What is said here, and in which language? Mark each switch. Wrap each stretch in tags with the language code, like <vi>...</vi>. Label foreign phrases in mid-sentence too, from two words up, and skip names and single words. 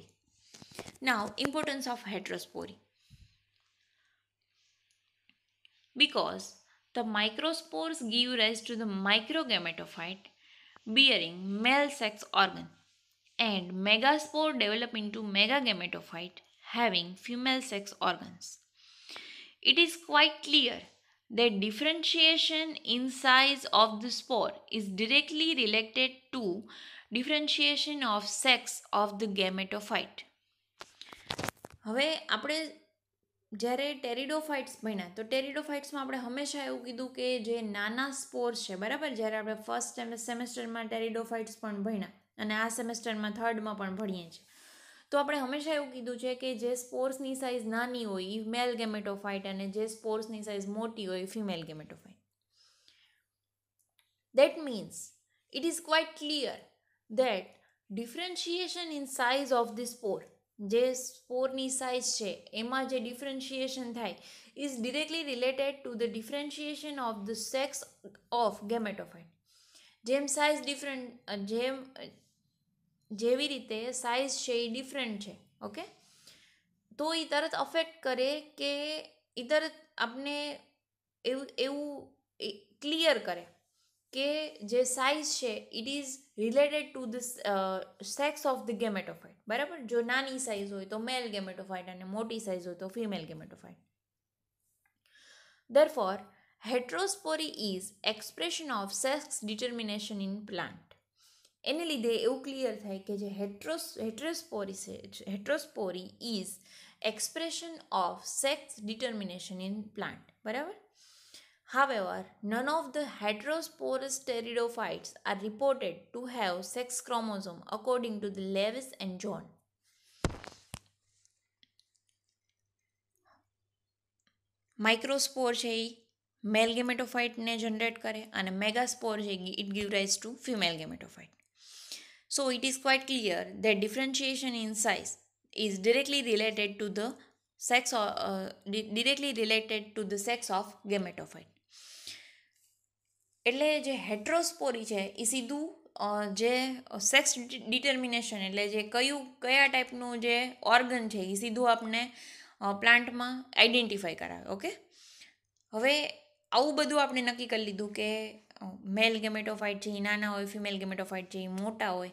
<en>Now, importance of heterospory. Because the microspores give rise to the microgametophyte bearing male sex organ, and megaspore develop into megagametophyte having female sex organs. It is quite clear that differentiation in size of the spore is directly related to differentiation of sex of the gametophyte.</en> <gu>હવે આપણે જ્યારે ટેરિડોફાઇટ્સ ભણ્યા તો ટેરિડોફાઇટ્સમાં આપણે હંમેશા એવું કીધું કે જે નાના સ્પોર્સ છે, બરાબર, જ્યારે આપણે</gu> <en>first semester</en> <gu>ટેરિડોફાઇટ્સ પણ ભણ્યા અને આ સેમેસ્ટરમાં થર્ડમાં પણ ભણીએ છીએ, તો આપણે હંમેશા એવું કીધું છે કે જે સ્પોર્સની સાઇઝ નાની હોય એ</gu> <en>male gametophyte</en> <gu>અને જે સ્પોર્સની સાઇઝ મોટી હોય એ</gu> <en>female gametophyte. That means it is quite clear that differentiation in size of the spore,</en> <gu>જે સ્પોરની સાઇઝ છે એમાં જે ડિફરન્શિએશન થાય</gu> <en>is directly related to the differentiation of the sex of gametophyte.</en> <gu>જેમ સાઇઝ જેવી રીતે સાઇઝ છે એ ડિફરન્ટ છે, ઓકે, તો એ તરત અફેક્ટ કરે કે એ તરત આપણે એવું ક્લિયર કરે કે જે સાઇઝ છે</gu> <en>it is related to the sex of the gametophyte,</en> <gu>બરાબર. જો નાની સાઇઝ હોય તો</gu> <en>male gametophyte</en> <gu>અને મોટી સાઇઝ હોય તો</gu> <en>female gametophyte. Therefore, heterospory is expression of sex determination in plant.</en> <gu>એને લીધે એવું ક્લિયર થાય કે જે</gu> <en>heterospory is expression of sex determination in plant,</en> <gu>બરાબર.</gu> <en>However, none of the heterosporous pteridophytes are reported to have sex chromosome according to the Lewis and John.</en> <gu>માઇક્રોસ્પોર છે એ</gu> <en>male gametophyte</en> <gu>જનરેટ કરે અને મેગાસ્પોર છે</gu> <en>it give rise to female gametophyte. So it is quite clear that differentiation in size is directly related to the sex directly related to the sex of gametophyte.</en> <gu>એટલે જે હેટ્રોસ્પોરી છે એ સીધું જે</gu> <en>sex determination</en> <gu>એટલે જે કયા ટાઈપનું જે ઓર્ગન છે એ સીધું આપણે</gu> <en>plant identify</en> <gu>કરાવે. ઓકે, હવે આવું બધું આપણે નક્કી કરી લીધું કે</gu> <en>male gametophyte</en> <gu>છે એ નાના હોય,</gu> <en>female gametophyte</en> <gu>છે એ મોટા હોય.</gu>